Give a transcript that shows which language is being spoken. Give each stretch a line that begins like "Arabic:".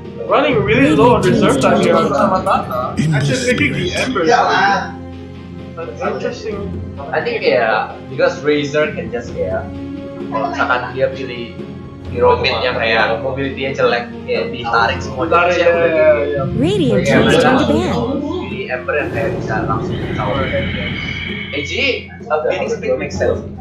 English: Running really low on reserve time here
Indonesian: sama
English: Tata. Actually picking the Ember.
Indonesian: Iya.
English: That's interesting. I think because Razor can just
Indonesian: kalau misalkan dia pilih hero mid yang mobility-nya jelek, ditarik semua Tarik, ya.
English: Radiant team's turn to ban.
Indonesian: Jadi Ember yang bisa langsung counter.
English: Phoenix Pick makes sense.